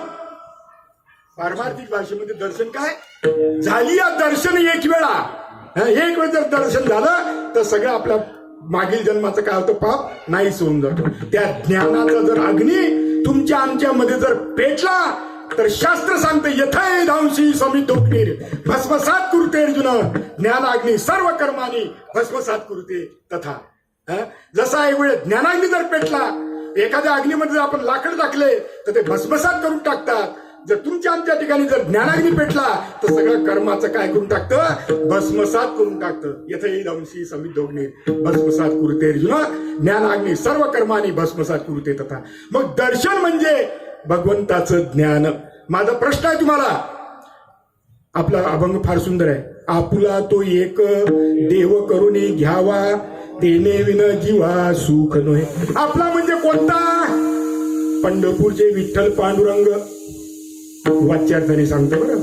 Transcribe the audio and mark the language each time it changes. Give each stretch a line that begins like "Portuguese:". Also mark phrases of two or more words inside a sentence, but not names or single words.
Marathi: पारमार्थिक भाषेमध्ये दर्शन काय? झाली या दर्शन एक वेळा. एक वेळ जर दर्शन झालं तर सगळं आपल्या मागील जन्माचं काय होतं, पाप नाहीच होऊन जातो. त्या ज्ञानाचा जर अग्नी तुमच्या आमच्या मध्ये जर पेटला तर शास्त्र सांगते
Sanskrit: यथै धांशी समितोग्निर भस्मसात कुरुते अर्जुन. ज्ञानाग्नी सर्व कर्मानी भस्मसात कुरुते तथा.
Marathi: जसा एक वेळ ज्ञानाग्नी जर पेटला, एखाद्या अग्नीमध्ये जर आपण लाकड टाकले तर ते भस्मसात करून टाकतात. जर तुमच्या आमच्या ठिकाणी जर ज्ञानाग्नी पेटला तर सगळं कर्माचं काय करून टाकतं? भस्मसात करून टाकतं.
Sanskrit: यथै धांशी समितोग्निर भस्मसात कुरुते अर्जुन. ज्ञानाग्नी सर्व कर्मानी भस्मसात कुरुते तथा.
Marathi: मग दर्शन म्हणजे भगवंताचं ज्ञान. माझा प्रश्न आहे तुम्हाला. आपला अभंग फार सुंदर आहे. आपुला तो एक देव करुणी घ्यावा, तेने विन जीवा सुख नोहे. आपला म्हणजे कोणता? पंढरपूरचे विठ्ठल पांडुरंग. वाच्यार्थाने सांगतो बरं.